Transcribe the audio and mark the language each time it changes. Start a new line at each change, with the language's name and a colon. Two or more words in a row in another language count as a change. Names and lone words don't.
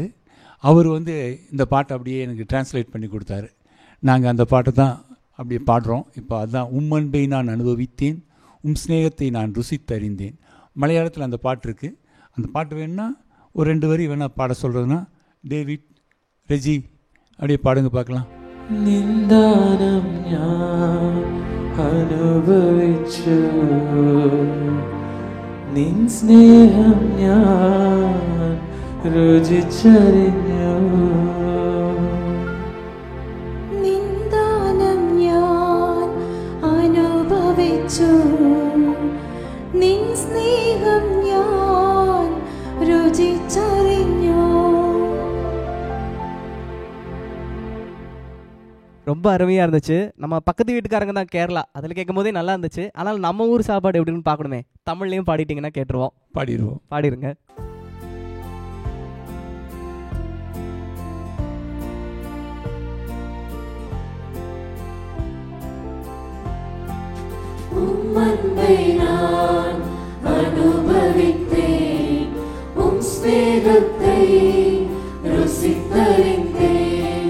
Tamil: அவர் வந்து இந்த பாட்டை அப்படியே எனக்கு டிரான்ஸ்லேட் பண்ணி கொடுத்தாரு. நாங்கள் அந்த பாட்டை தான் அப்படியே பாடுறோம் இப்போ. அதுதான் உம் அன்பை நான் அனுபவித்தேன், உம் ஸ்நேகத்தை நான் ருசித்தறிந்தேன். மலையாளத்தில் அந்த பாட்டு இருக்குது. அந்த பாட்டு வேணுன்னா ஒரு 2 வரி வேணால் பாட சொல்கிறதுனா டேவிட், ரெஜி அப்படியே பாடுங்க பார்க்கலாம்.
Malayalam: നിന്ദാനം ഞാൻ അനുഭവിച്ചു, നിൻ സ്നേഹം ഞാൻ രുചിച്ചറിഞ്ഞു. നിന്ദാനം ഞാൻ അനുഭവിച്ചു, നിൻ സ്നേഹം ഞാൻ രുചിച്ചറിഞ്ഞു.
Tamil: ரொம்ப அருமையாக இருந்துச்சு. நம்ம பக்கத்து வீட்டுக்காரங்க தான் கேரளா, அதில் கேட்கும் போதே நல்லா இருந்துச்சு. ஆனால் நம்ம ஊர் சாப்பாடு எப்படின்னு பார்க்கணுமே. தமிழ்லையும் பாடிட்டிங்கன்னா கேட்டுருவோம். பாடிடுவோம். பாடிருங்க. உம் அன்பை நான் அனுபவித்தேன், உம் ஸ்நேகத்தை ருசித்தறிந்தேன்.